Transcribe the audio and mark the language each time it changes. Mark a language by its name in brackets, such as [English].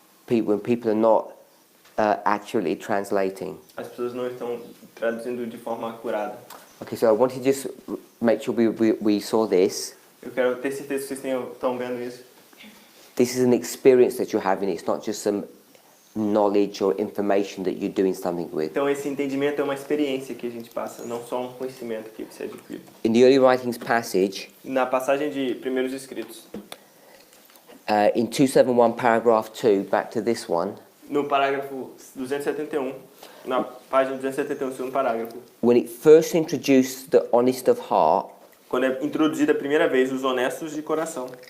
[English] When people are not accurately translating. [Portuguese] As pessoas não estão traduzindo de forma acurada. [English] Okay, so I want to just make sure we saw this. [Portuguese] Eu quero ter certeza que vocês estão vendo isso. [English] This is an experience that you're having. It's not just some knowledge or information that you're doing something with. [Portuguese] Então esse entendimento é uma experiência que a gente passa, não só um conhecimento que você adquire. [English] In the early writings passage, [Portuguese] Na passagem de Primeiros Escritos, [English] in 271 paragraph 2, back to this one, [Portuguese] no parágrafo 271, na página 271, segundo parágrafo, [English] when it first introduced the honest of heart, [Portuguese] quando é introduzida a primeira vez os honestos de coração,